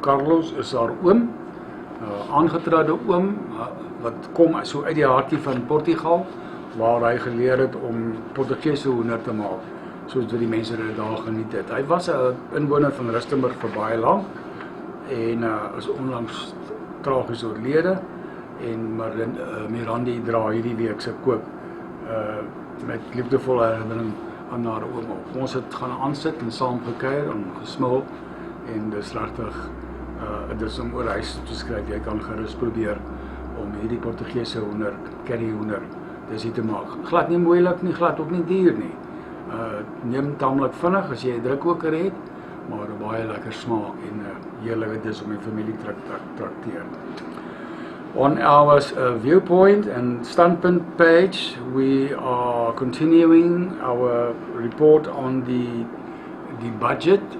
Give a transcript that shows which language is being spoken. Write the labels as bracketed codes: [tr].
[af] Carlos is haar oom, aangetrede oom, wat kom so uit die hartie van Portugal, waar hy geleer het om Portugese hoender te maak, soos wat die mense dit daar geniet het. Hy was 'n inwoner van Rustenburg vir baie lank en is onlangs tragies oorlede. En Mirandi dra hierdie week se kook met liefdevolle herinnering aan haar oom op. Ons het gaan aansit en saam gekuier en gesmil en dis regtig dis om oor huis te skryf. Jy kan gerus probeer om hierdie Portugese hoender, curry hoender, dis hier te maak. Glad nie moeilik nie, glad ook nie duur nie. Neem tamelik vinnig as jy 'n drukkoker het, maar 'n baie lekker smaak en heerlike dis om die familie trakteer. [en] On our viewpoint and standpoint page, we are continuing our report on the budget.